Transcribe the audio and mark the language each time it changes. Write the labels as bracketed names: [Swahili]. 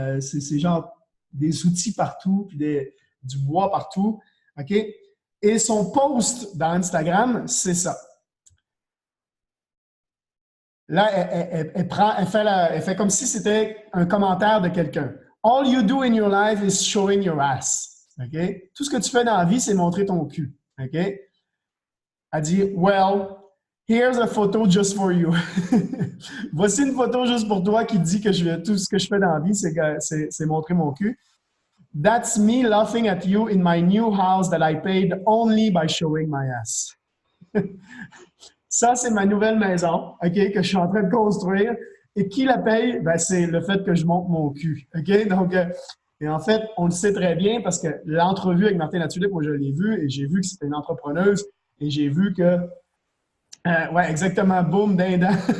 [French] C'est genre des outils partout, puis du bois partout, OK? Et son post dans Instagram, c'est ça. Là, elle fait comme si c'était un commentaire de quelqu'un. [English] All you do in your life is showing your ass. OK? [French] Tout ce que tu fais dans la vie, c'est montrer ton cul. OK? Elle dit, [English] well, here's a photo just for you. [French] Voici une photo juste pour toi qui dit que tout ce que je fais dans la vie, c'est montrer mon cul. [English] That's me laughing at you in my new house that I paid only by showing my ass. [French] Ça, c'est ma nouvelle maison, OK, que je suis en train de construire. Et qui la paye? C'est le fait que je monte mon cul. OK? Donc, et en fait, on le sait très bien parce que l'entrevue avec Martine Latulippe, moi, je l'ai vue et j'ai vu que c'était une entrepreneuse et j'ai vu que, ouais, exactement, boum, dindin.